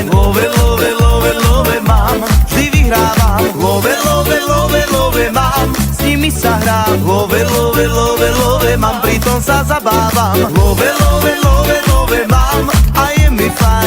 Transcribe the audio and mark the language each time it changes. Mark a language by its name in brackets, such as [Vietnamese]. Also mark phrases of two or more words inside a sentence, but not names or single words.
[English] Love, love, love, love [Slovak] mám, vždy vyhrávam. [English] Love, love, love, love [Slovak] mám, s nimi sa hrám. [English] Love, love, love, love [Slovak] mám, pritom sa zabávam. [English] Love, love, love, love [Slovak] mám, a je mi fajn.